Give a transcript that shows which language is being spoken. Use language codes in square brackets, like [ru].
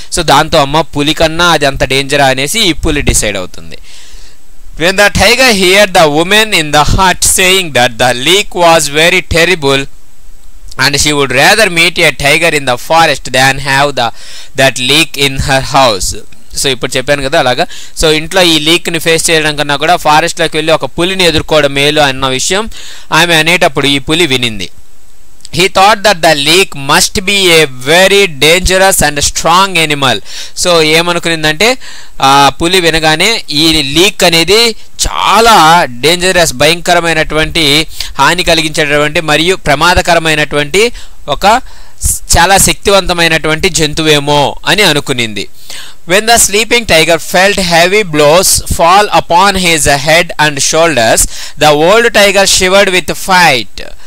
[te] So దాంతో అమ్మ పులి కన్నా అది అంత డేంజరా అనేసి ఈ పులి డిసైడ్ అవుతుంది. [en] When the tiger heard the woman in the hut saying that the leak was very terrible and she would rather meet a tiger in the forest than have that leak in her house. [te] So ఇప్పుడు చెప్పాను కదా అలాగా. So ఇంట్లో ఈ లీక్ని face చేయడం కన్నా కూడా ఫారెస్ట్లోకి వెళ్ళి ఒక పులిని ఎదుర్కోవడం మేలు అన్న విషయం ఆమె అనేటప్పుడు ఈ పులి వినింది. [en] He thought that the leak must be a very dangerous and strong animal. [te] So ఏమనుకునిందంటే ఆ పులి వినగానే ఈ లీక్ అనేది చాలా డేంజరస్, భయంకరమైనటువంటి, హాని కలిగించేటటువంటి మరియు ప్రమాదకరమైనటువంటి ఒక చాలా శక్తివంతమైనటువంటి జంతువేమో అని అనుకునింది. [en] When the sleeping tiger felt heavy blows fall upon his head and shoulders, the old tiger shivered with fright.